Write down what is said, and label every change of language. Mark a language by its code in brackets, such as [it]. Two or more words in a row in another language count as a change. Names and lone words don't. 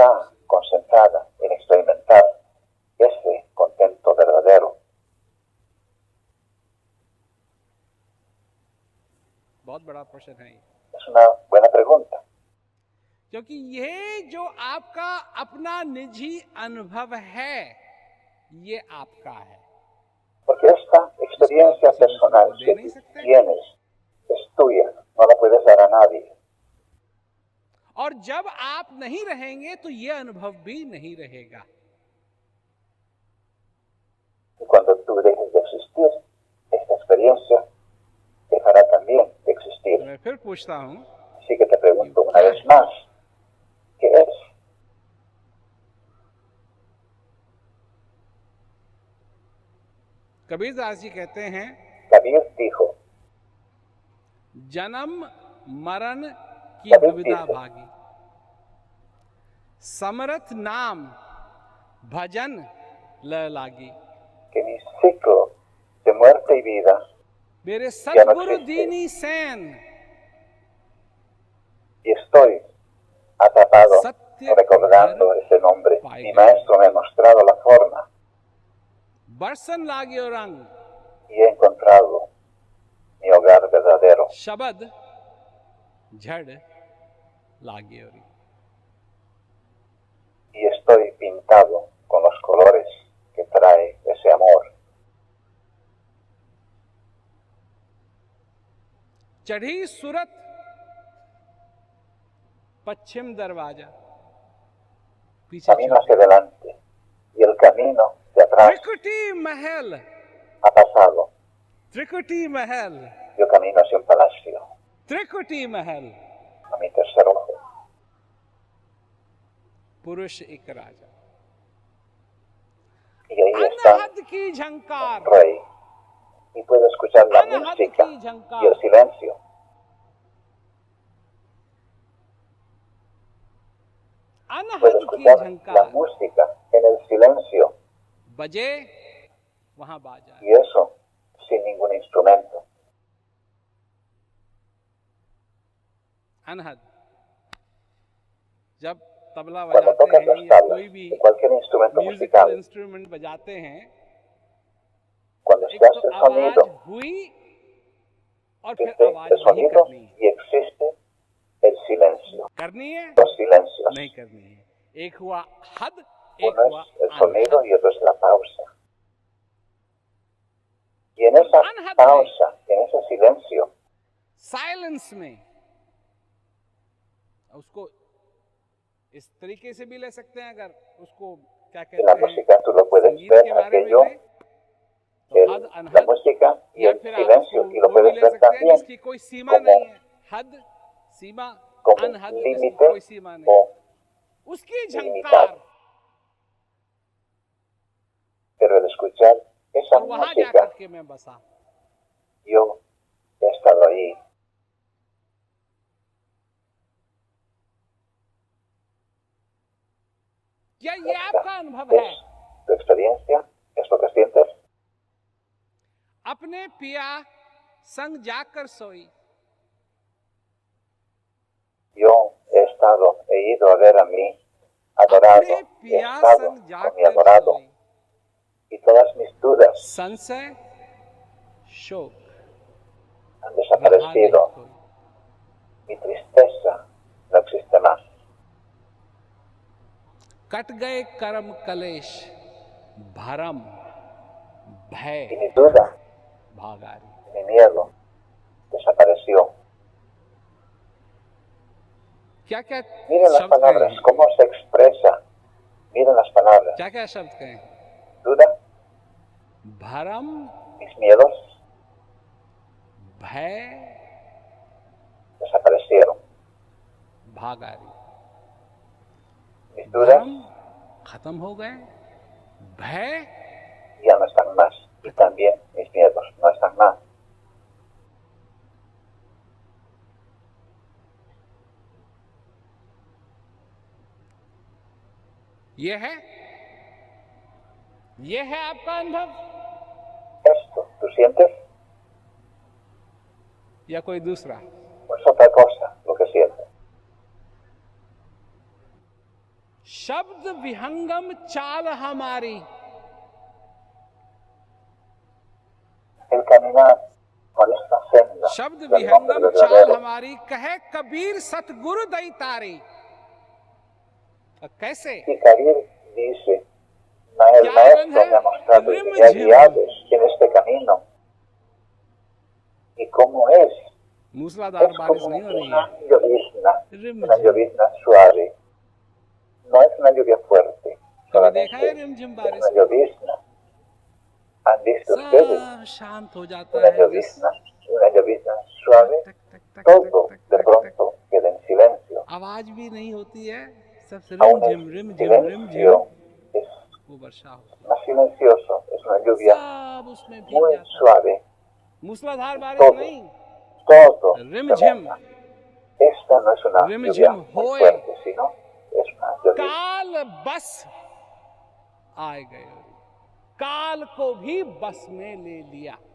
[es] está [hi] रूप से। [es] concentrada en experimentar ese contento verdadero. [hi] बहुत बड़ा प्रश्न है ये, [es] Es una buena pregunta, [hi] क्योंकि ये जो आपका अपना निजी अनुभव है, ये आपका है। [es] porque esta experiencia personal que tú tienes es tuya, no la puedes dar a nadie. [hi] और जब आप नहीं रहेंगे तो ये अनुभव भी नहीं रहेगा। [es] Y cuando tú dejes de existir, esta experiencia dejará también de existir. [hi] मैं फिर पूछता हूं, [es] Así que te pregunto una vez más, ¿qué es? [hi] कबीर दास जी कहते हैं, [es] Kabir dijo, [hi] जन्म मरण की कबीर दुविधा जी से। भागी, समरथ नाम भजन ल लागी। [es] que mi ciclo de muerte y vida [hi] मेरे सदगुरु [es] existe. [hi] दीनी सैन [es] y estoy atrapado [hi] सत्य [es] recordando [hi] घर [es] ese nombre. [hi] पाए [es] Mi [hi] गए। [es] maestro me ha mostrado la forma [hi] बरसन लागियो रंग, [es] y he encontrado mi hogar verdadero. [hi] शबद झड़ लागियो री। [es] Y estoy pintado con los colores que trae ese amor. [hi] चढ़ी सूरत पश्चिम दरवाजा, पीछे [es] Camino hacia adelante y el camino de atrás [hi] त्रिकुटी महल, [es] ha pasado. [hi] त्रिकुटी महल, [es] Yo camino hacia un palacio, [hi] त्रिकुटी महल, [es] a mi tercer ojo. [hi] पुरुष एक राजा, [es] Y ahí está [hi] अनहद की झंकार, [es] el rey. Y puedo escuchar la [hi] अनहद [es] música [hi] की [es] y [hi] झंकार, [es] el silencio. [hi] अनहद की [es] escuchar la [hi] झंकार [es] música en el silencio, [hi] बजे वहां बाजा। [es] y eso sin ningún instrumento. [hi] अनहद, जब तबला [es] Cuando [hi] बजाते [es] tocas [hi] हैं [es] las [hi] या [es] tablas [hi] कोई भी [es] de cualquier instrumento [hi] म्यूजिकल [es] musical, [hi] इंस्ट्रूमेंट बजाते हैं, [es] cuando [hi] एक [es] se [hi] तो [es] hace el [hi] आवाज [es] sonido, [hi] हुई और फिर [es] existe [hi] आवाज [es] el [hi] नहीं [es] sonido [hi] करनी है। [es] y existe el silencio, [hi] करनी है [es] los silencios. [hi] नहीं करनी है। एक हुआ हद, एक [es] Uno [hi] हुआ [es] es el sonido [hi] अनहद। [es] y otro es la pausa. Y en esa [hi] अनहद [es] pausa, en ese silencio, [hi] साइलेंस में, उसको इस तरीके से भी ले सकते हैं, अगर उसको क्या [es] en la [hi] कहते हैं [es] música tú lo puedes [hi] संगीत [es] ver [hi] के बारे में [es] aquello, [hi] लें, तो हद [es] la [hi] अनहद, [es] música y [hi] या [es] el [hi] फिर आप उसको [es] silencio, y lo [hi] वो भी [es] puedes [hi] ले [es] ver [hi] सकते हैं [es] también [hi] जिसकी कोई सीमा [es] como, [hi] नहीं है। हद सीमा, [es] como [hi] अनहद [es] un [hi] जिसकी [es] límite [hi] कोई सीमा नहीं, [es] o [hi] उसकी झंकार, [es] limitado. Pero el escuchar esa [hi] और वहां [es] música, [hi] जाकर के मैं बसा। [es] yo he estado ahí. [hi] क्या ये आपका अनुभव है? [es] Es tu experiencia, es lo que sientes. [hi] अपने पिया संग जाकर सोई, [es] Yo he ido a ver a mi adorado, [hi] अपने [es] he [hi] पिया [es] estado [hi] संग [es] con mi [hi] जाकर [es] adorado, [hi] सोई, [es] y todas mis dudas [hi] संशय शोक [es] han [hi] रहा नहीं [es] desaparecido, [hi] कोई। [es] mi tristeza no existe más. [hi] कट गए कर्म कलेश, भरम [es] Y [hi] भय [es] mi duda, [hi] भागारी। [es] mi miedo, desapareció. [hi] क्या क्या [es] Miren las [hi] शब्द कहे [es] palabras, [hi] हैं? [es] cómo se expresa. Miren las palabras. [hi] क्या क्या शब्द कहे हैं? [es] Duda, [hi] भरम [es] mis miedos [hi] भय [es] desaparecieron. [hi] भागारी। [es] Mis dudas [hi] भरम खत्म हो गए, भय [es] ya no están más. Y también mis miedos no están más. [hi] ये है आपका अनुभव [es] Esto, ¿tú sientes? [hi] या कोई दूसरा? [es] O es otra cosa lo que sientes. [hi] शब्द विहंगम चाल हमारी, [es] El caminar por esta senda [hi] शब्द [es] del hombre [hi] विहंगम चाल [es] verdadero. [hi] हमारी, कहे कबीर सतगुरु दई तारी। कैसे? [es] Y Kabir dice, el [hi] क्या [es] maestro [hi] आनंद है? [es] me ha mostrado y [hi] रिम [es] me ha [hi] झिम। [es] guiado en este camino. ¿Y cómo es? [hi] मूसलाधार [es] Es [hi] बारिश [es] como [hi] नहीं हो रही [es] una [hi] है, [es] llovizna, [hi] रिम [es] una [hi] झिम। [es] llovizna suave. No es una lluvia fuerte, [hi] कभी देखा है [es] solamente [hi] रिम झिम [es] es [hi] बारिश [es] una [hi] में? [es] llovizna. ¿Han visto ustedes [hi] सब शांत हो जाता [es] una [hi] है, बस [es] llovizna suave? [hi] टक टक टक [es] Todo [hi] टक [es] de [hi] टक टक, [es] pronto queda en silencio. [hi] आवाज भी नहीं होती है, सब [es] Aún [hi] रिम [es] el [hi] झिम रिम झिम, [es] silencio es [hi] वो वर्षा होती है, [es] más silencioso, es una lluvia [hi] सब उसमें भीग [es] muy [hi] जाता है। [es] suave. [hi] मूसलाधार बारिश [es] Todo, [hi] नहीं, [es] todo [hi] रिम [es] se [hi] झिम, [es] moja. Esta no es una [hi] रिम [es] lluvia [hi] झिम [es] muy [hi] होए, [es] fuerte, sino es una lluvia. [hi] काल बस आए गए, काल को भी बस में ले लिया।